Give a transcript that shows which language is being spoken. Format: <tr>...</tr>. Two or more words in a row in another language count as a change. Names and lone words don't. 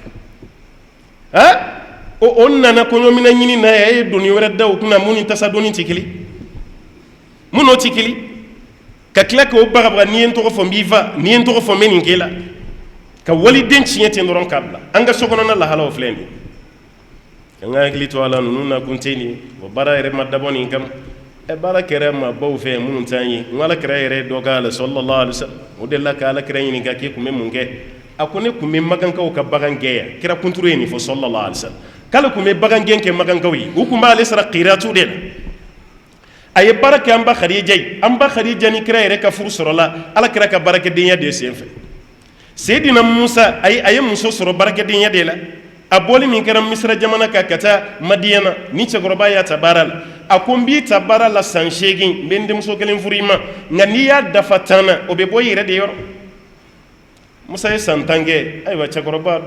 <bm>o nana kɔɲɔmina ɲini na e ye doni wɛrɛ da o kunna mun ni tasa doni tɛ kelen mun n'o tɛ kelen ka tila k'o bagabaga n'i ye n tɔgɔ fɔ n b'i fa n'i ye n tɔgɔ fɔ n bɛ nin k'e la ka waliden tiɲɛ ten dɔrɔn k'a bila an ka sokɔnɔna lahalaw filɛ nin ye an ka hakili to a la ninnu na kun tɛ nin ye o baara yɛrɛ ma dabɔ nin kama baara kɛra maabaw fɛ minnu t'an ye n ko alakira yɛrɛ dɔ k'a la</bm> <ar>صلى الله عليه وسلم</ar> <bm>o de la ka alakira ɲininka k'e kun bɛ mun kɛ a ko ne kun bɛ magankaw ka bagan gɛn yan kira kunturu ye nin fɔ</bm> <ar>صلى الله عليه وسلم</ar> <bm>k'ale kun bɛ bagan gɛn kɛ magankaw ye u kun b'ale sara qiratu de la a ye baara kɛ an ba Khadija ye an ba Khadija ni kira yɛrɛ ka furu sɔrɔla alakira ka baarakɛdenya de sen fɛ Seydina Musa a ye muso sɔrɔ baarakɛdenya de la a bɔli min kɛra Misira jamana kan ka taa Madiyana ni cɛkɔrɔba y'a ta baara la a ko n b'i ta baara la san 8 n bɛ n denmuso kelen furu i ma nka n'i y'a dafa 10 na o bɛ bɔ i yɛrɛ de yɔrɔ Musa ye san 10 kɛ ayiwa cɛkɔrɔba</bm>